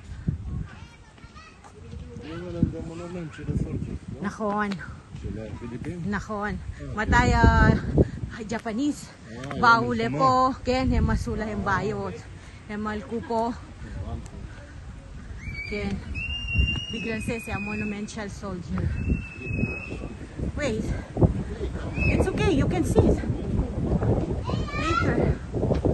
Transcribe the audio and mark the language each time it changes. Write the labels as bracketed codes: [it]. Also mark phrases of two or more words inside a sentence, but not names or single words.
[he] נכון. נכון. מתי הג'פניז באו לפה, כן, הם עשו להם בעיות. הם מלכו פה. כן. בגלל זה [en] monumental soldier. Wait. It's okay, you can see it. Later.